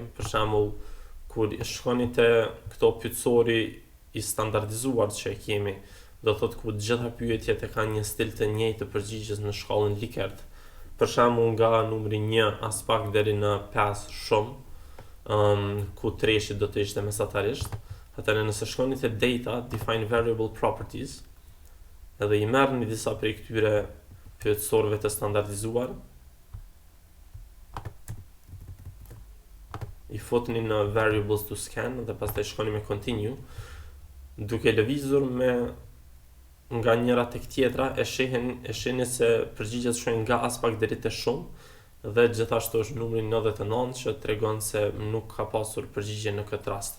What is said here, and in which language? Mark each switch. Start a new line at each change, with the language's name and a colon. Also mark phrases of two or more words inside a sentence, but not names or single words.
Albanian: Për shembull, kur shkoni te këto pyetësori i standardizuar që e kemi, do thotë ku gjitha pyetjet e kanë një stil të njëjtë të përgjigjes në shkallën Likert. Për shembull, nga numri 1 as pak deri në 5 shumë, ku treshi do të ishte mesatarisht. Atëherë nëse shkoni te data,
English: define variable properties,
Albanian: edhe i merrni disa prej këtyre pyetësorëve të standardizuar, i fotni në
English: variables to scan
Albanian: dhe pastaj shkoni me continue, duke lëvizur me nga njëra tek tjetra, e shihni se përgjigjet shkojnë nga as pak deri te shumë, dhe gjithashtu është numri 99 që tregon se nuk ka pasur përgjigje në këtë rast.